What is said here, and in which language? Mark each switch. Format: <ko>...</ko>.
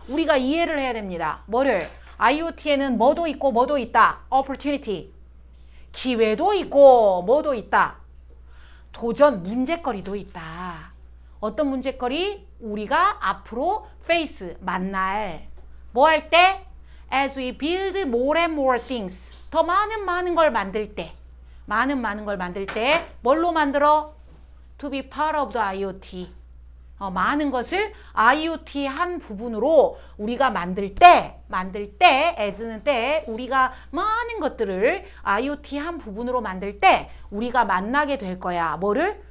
<ko>우리가 이해를 해야 됩니다. 뭐를? IoT에는 뭐도 있고 뭐도 있다. opportunity. 기회도 있고 뭐도 있다. 도전, 문제거리도 있다. 어떤 문제거리? 우리가 앞으로 face, 만날. 뭐 할 때?</ko> <en>As we build more and more things.</en> <ko>더 많은 걸 만들 때. 많은 걸 만들 때 뭘로 만들어?</ko> <en>To be part of the IoT.</en> <ko>많은 것을 IoT 한 부분으로 우리가 만들 때 as는 때 우리가 많은 것들을 IoT 한 부분으로 만들 때 우리가 만나게 될 거야. 뭐를?</ko>